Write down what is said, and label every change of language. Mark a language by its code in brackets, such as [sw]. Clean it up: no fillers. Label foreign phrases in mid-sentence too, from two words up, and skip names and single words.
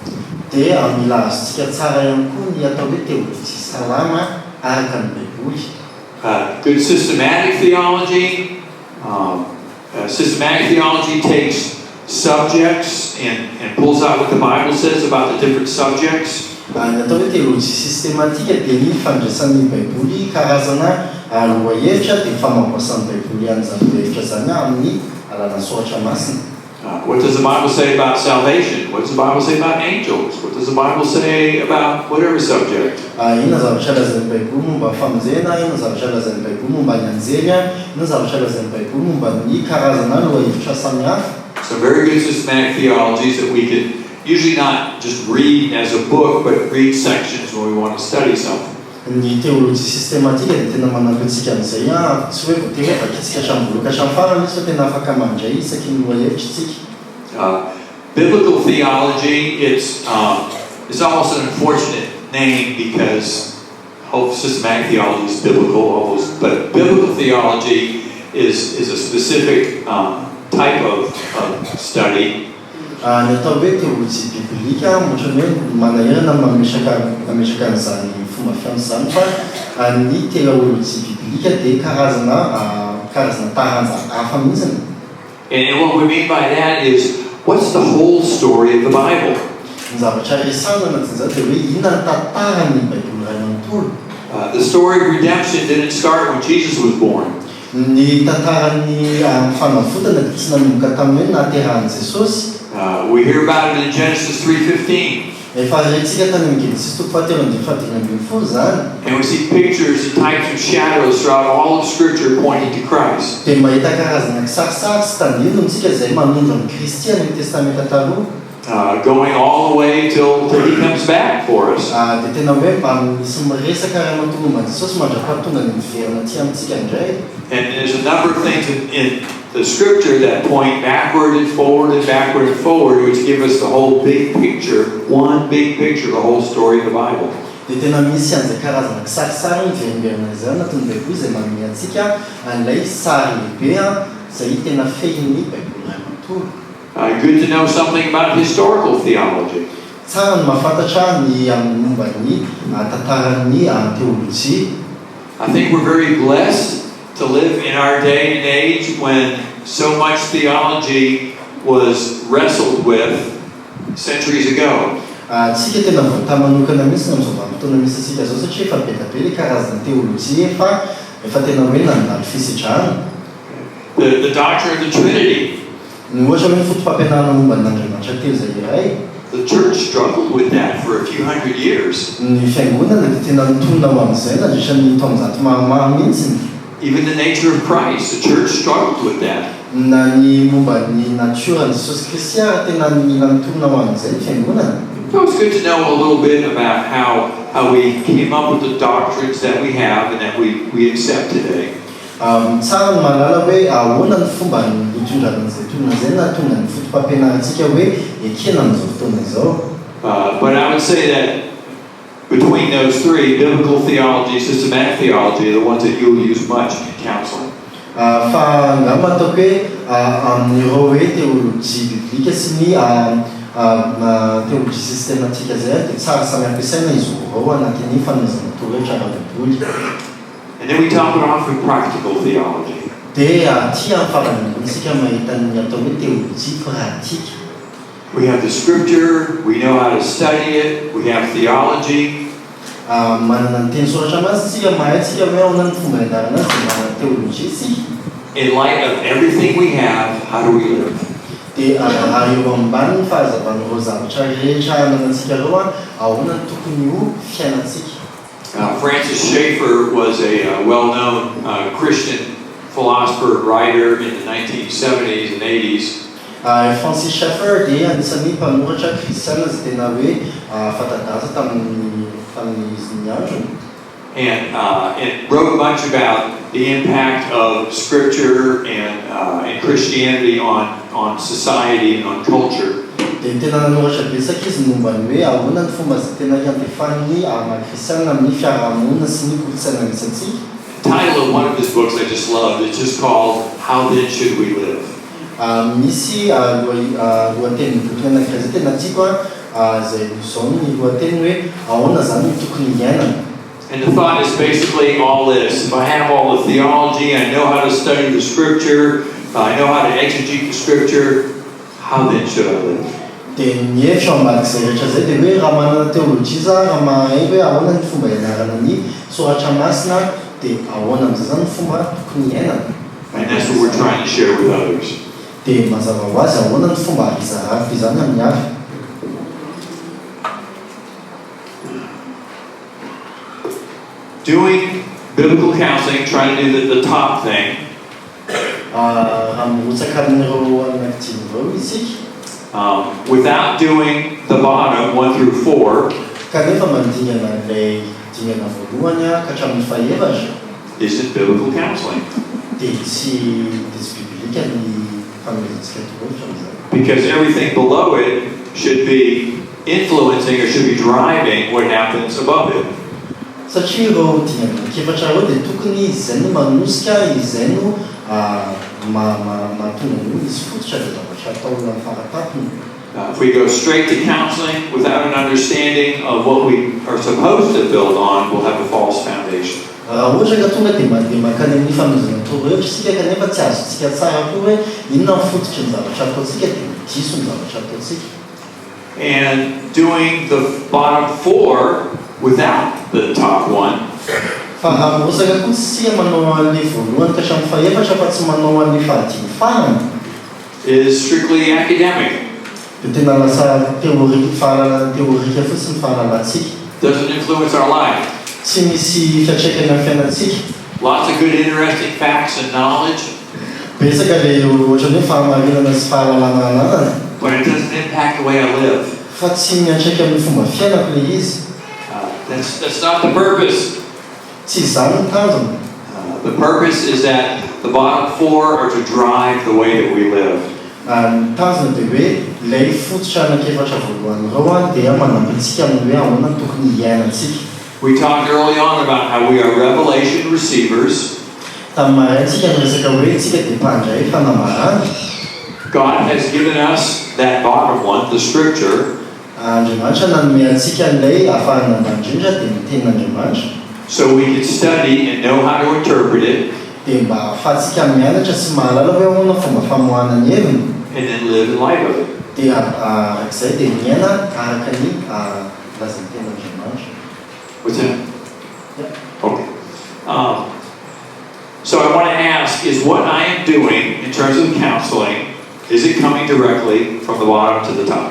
[en] Good systematic theology. Systematic theology takes subjects and pulls out what the Bible says about the different subjects. [mg] Natao hoe teologia systématique dia ny fandraisan'ny Baiboly karazana lohahevitra dia famampoasan'ny Baiboly an'izany lohahevitra zany amin'ny alalan'ny soratra masina. [en] What does the Bible say about salvation? What does the Bible say about angels? What does the Bible say about whatever subject? [mg] Inona zavatra lazan'ny Baiboly momba famonjena, inona zavatra lazan'ny Baiboly momba ny anjely, inona zavatra lazan'ny Baiboly momba ny karazana lohahevitra samihafa. [en] So very good systematic theologies that we can usually not just read as a book, but read sections when we want to study something. [mg] Ny teologia systématique dia tena manampy antsika amin'izay tsy hoe voatery avakitsika hatramboloka hatramy farany izy fa tena afaka mandray isaky ny lohahevitra isika. [en] Biblical theology, it's almost an unfortunate name because systematic theology is biblical, almost, but biblical theology is a specific type of study. [mg] Ny atao hoe teologia biblika ohatrany hoe manahirana mametraka an'izany fomba fianso zany fa ny teologia biblika dia karazana taranja hafa mihitsiny. [en] And what we mean by that is, what's the whole story of the Bible? [mg] Ny zavatra resana anatin'izao dia hoe inona ny tantaran'ny Baiboly ray manontolo. [en] The story of redemption didn't start when Jesus was born. [mg] Ny tantaran'ny fanavotana dia tsy nanomboka tamin'ny hoe nahaterahan'i Jesosy. [en] We hear about it in Genesis 3:15. [mg] Efa rehintsika tany amin'ny Genesis 3:15 zany. [en] And we see pictures and types of shadows throughout all of Scripture pointing to Christ. [mg] Dia mahita karazana kisarisary sy tandrino antsika izay manondro amin'ny Kristy any amin'ny testamenta taloha. [en] Going all the way till He comes back for us. [mg] Dia tena hoe misy miresaka ray aman-tolo momba Jesosy mandra-pahatonga ny miverina aty amintsika indray. [en] And there's a number of things in the Scripture that point backward and forward and backward and forward, which give us the whole big picture, one big picture, the whole story of the Bible. [mg] Dia tena misy an'izay karazana kisarisary miverimberinana izay anatin'ny Baiboly izay manome antsika an'ilay sary lehibe izay tena fehin'ny Baiboly ray manontolo. [en] Good to know something about historical theology. [mg] Tsara ny mahafantatra ny momba ny tantaran'ny teologia. [en] I think we're very blessed to live in our day and age when so much theology was wrestled with centuries ago. [mg] Tsika tena voata manokana mihitsy amin'izao vanim-potoana misy antsika zao satria efa be da be ilay karazana teologia efa tena hoe nandalo fisitrahana. [en] The doctrine of the Trinity. [mg] Ny ohatra hoe fotom-pampianarana momba n'Andriamanitra telo izay iray. [en] The church struggled with that for a few hundred years. [mg] Ny fiangonana dia tena nitonona ho amin'izay nandritran'ny taonjato maromaro mihitsy. [en] Even the nature of Christ, the church struggled with that. [mg] Na ny momba ny natiora Jesosy Kristy tena mila nitonona ho amin'izay ny fiangonana. [en] So it's good to know a little bit about how we came up with the doctrines that we have and that we accept today. [mg] Tsara ny mahalala hoe ahoana ny fomba hitondrana an'izay tonona izay na tonga ny fotom-pampianarantsika hoe ekena amin'izao fotoana izao. [en] But I would say that between those three, biblical theology, systematic theology, are the ones that you'll use much in counseling. [mg] Fa ngamba ataoko hoe amin'ireo hoe teologia biblika sy ny teologia systématique zay dia tsara samy ampiasaina izy ireo anatin'ny fanomezana torohevitra ara-Baiboly. [en] And then we top it off with practical theology. [mg] Dia ty amin'ny farany isika mahita ny atao hoe teologia pratika. [en] We have the Scripture, we know how to study it, we have theology. [mg] Manana ny teny soratra azy tsika mahay tsika hoe ahoana ny fomba hianarana azy dia manana teologia isika. [en] In light of everything we have, how do we live? [mg] Dia raha eo ambany ny fahazavan'ireo zavatra rehetra ananantsika ireo ahoana ny tokony ho fiainantsika. [en] Francis Schaeffer was a well-known Christian philosopher and writer in the 1970s and 80s. [mg] Francis Schaeffer dia anisan'ny mpanoratra kristiana izay tena hoe fanta-daza tamin'ny izy niandrony. [en] And wrote much about the impact of Scripture and Christianity on society and on culture. [mg] Dia tena nanoratra betsaka izy momba ny hoe ahoana ny fomba izay tena iantefan'ny kristiana amin'ny fiarahamonina sy ny kolotsaina misy antsika. [en] The title of one of his books I just loved, it's just called How Then Should We Live? [mg] Misy lohateny boky anankiray izay tena tiako izay izao ny lohateny hoe ahoana zany ny tokony hiainana. [en] And the thought is basically all this. If I have all the theology, I know how to study the Scripture, I know how to exegete the Scripture, how then should I live? [mg] dia ny hevitra ambadika izay rehetra izay dia hoe raha manana teolojia za raha mahay hoe ahoana ny fomba ianarana ny soratra masina dia ahoana amin'izay zany ny fomba tokony iainana. [en] And that's what we're trying to share with others. [mg] Dia mazava ho azy ahoana ny fomba izarafy izany amin'ny hafa. [en] Doing biblical counseling, trying to do the top thing, [mg] raha mirotsaka amin'ireo anankidimy isika. [en] Without doing the bottom 1 through 4, [mg] Kanefa mandingana ilay dingana voalohany ka hatramin'ny fahaefatra [en] isn't biblical counseling. [mg] dia tsy biblika ny fanomezantsika torohevitra amin'izay. [en] Because everything below it should be influencing or should be driving what happens above it. [mg] Satria ireo dingana anankiefatra ireo dia tokony izay no manosika, izay no mahatonga ny izy fototra dia zavatra atao amin'ny faratapony. [en] If we go straight to counseling without an understanding of what we are supposed to build on, we'll have a false foundation. [mg] Raha ohatra ka tonga dia mankany amin'ny fanomezana torohevitra isika kanefa tsy azontsika tsara koa hoe inona ny fototry ny zavatra ataontsika dia diso ny zavatra ataontsika. [en] And doing the bottom 4 without the top 1 [mg] fa raha mirotsaka koa tsika manao an'ilay voalohany ka hatramin'ny fahaefatra fa tsy manao an'ilay fahadimy farany [en] is strictly academic. [mg] dia tena lasa fahalalana teorika fotsiny fahalalantsika. [en] Doesn't influence our life. [mg] Tsy misy fiantraikany amin'ny fiainantsika. [en] Lots of good, interesting facts and knowledge. [mg] Betsaka ilay ohatran'ny hoe fahamarinana sy fahalalana ananana. [en] But it doesn't impact the way I live. [mg] Fa tsy miantraika amin'ny fomba fiainako ilay izy. [en] That's not the purpose. [mg] Tsy izany ny tanjona. [en] The purpose is that the bottom 4 are to drive the way that we live. [mg] Ny tanjona dia hoe ilay fototra anankefatra voalohany ireo dia manampy antsika amin'ny hoe ahoana ny tokony iainantsika. [en] We talked early on about how we are revelation receivers. [mg] Tamin'ny maraintsika niresaka hoe tsika dia mpandray fanamarana. [en] God has given us that bottom one, the scripture. [mg] Andriamanitra nanome antsika ilay ahafahana mandrindra dia ny tenin'Andriamanitra. [en] So we can study and know how to interpret it. [mg] Dia mba ahafahantsika mianatra sy mahalala hoe ahoana fomba famoahana ny heviny. [en] And then live in light of it. [mg] Dia arak'izay dia miaina araka ny lazan'ny tenin'Andriamanitra. [en] What's that? Yeah. Okay. So I want to ask, is what I am doing in terms of counseling, is it coming directly from the bottom to the top?